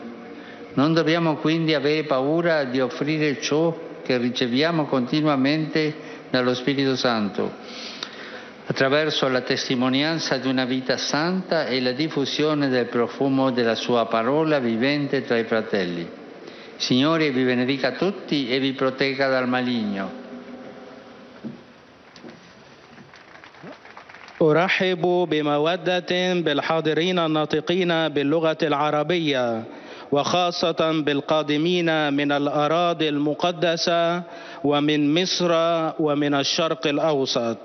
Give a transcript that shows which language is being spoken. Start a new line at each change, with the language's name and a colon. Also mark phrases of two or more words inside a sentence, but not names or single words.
Italian: Non dobbiamo quindi avere paura di offrire ciò che riceviamo continuamente dallo Spirito Santo, attraverso la testimonianza di una vita santa e la diffusione del profumo della sua parola vivente tra i fratelli. Signore vi benedica tutti e vi protegga dal maligno.
Arabic: أرحب بمودة بالحاضرين الناطقين باللغة العربية وخاصة بالقادمين من الأراضي المقدسة ومن مصر ومن الشرق الأوسط.